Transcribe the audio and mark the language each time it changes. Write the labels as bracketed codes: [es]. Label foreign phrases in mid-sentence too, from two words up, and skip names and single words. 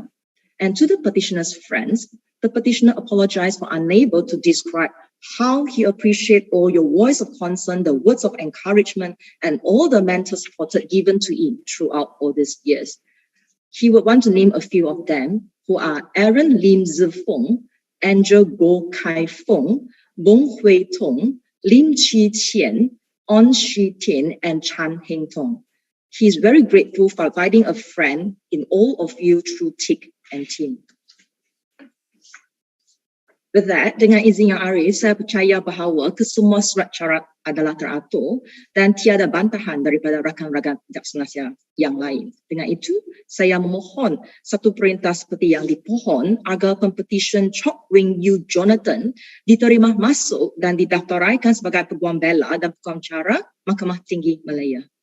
[en] And to the petitioner's friends, the petitioner apologized for unable to describe how he appreciates all your voice of concern, the words of encouragement, and all the mental support given to him throughout all these years. He would want to name a few of them, who are Aaron Lim Zifeng, Angel Go Kai Feng, Bong Hui Tong, Lim Chi Qian, On Shi Tian, and Chan Heng Tong. He is very grateful for finding a friend in all of you through thick and thin. With that, [ms] dengan izin Yang Arif, saya percaya bahawa kesemua surat syarat adalah teratur dan tiada bantahan daripada rakan-rakan bijaksanaya yang lain. Dengan itu, saya memohon satu perintah seperti yang dipohon agar Pempetisyen Chok Wing Yu Jonathan diterima masuk dan didaftaraikan sebagai Peguam Bela dan Peguam Cara Mahkamah Tinggi Malaya.